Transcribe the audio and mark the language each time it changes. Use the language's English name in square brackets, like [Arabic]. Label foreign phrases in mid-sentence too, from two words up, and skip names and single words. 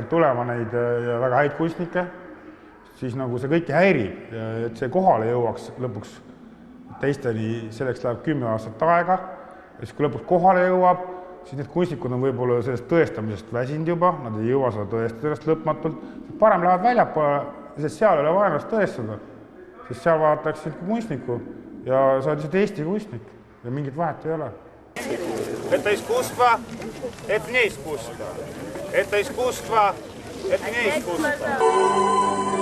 [Estonian] sealt tulema neid väga häid kunstnikke, siis nagu see kõiki häirib, et see kohale jõuaks lõpuks teisteni, selleks läheb 10 aastat aega, ja siis kui lõpuks kohale jõuab, siis need kunstnikud on võib-olla sellest tõestamisest väsinud juba, nad ei jõua seda tõestada sellest lõpmatult, parem lähevad väljapoole, sest seal ei ole vaja ennast tõestada, sest seal vaadatakse kunstnikku ja sa oled lihtsalt Eesti kunstnik ja mingit vahet ei ole. [Russian] Это искусство, это не искусство. Это искусство, это не искусство.